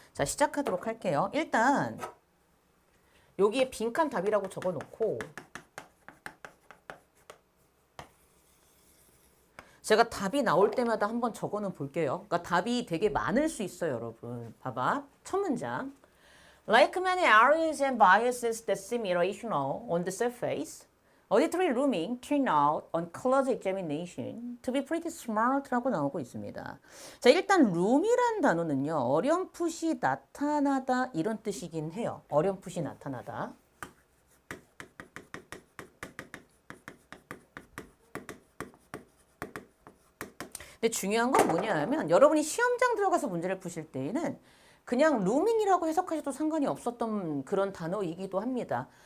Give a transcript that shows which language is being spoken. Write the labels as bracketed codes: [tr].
[ko] 자, 시작하도록 할게요. 일단 여기에 빈칸 답이라고 적어놓고 제가 답이 나올 때마다 한번 적어는 볼게요. 그러니까 답이 되게 많을 수 있어요, 여러분. 봐봐. 첫 문장. [en] Like many errors and biases that seem irrational on the surface, auditory looming turned out on close examination to be pretty smart라고 [ko] 나오고 있습니다. 자, 일단 loom이란 단어는요. 어렴풋이 나타나다 이런 뜻이긴 해요. 어렴풋이 나타나다. 근데 중요한 건 뭐냐 하면 여러분이 시험장 들어가서 문제를 푸실 때에는 그냥 루밍이라고 해석하셔도 상관이 없었던 그런 단어이기도 합니다.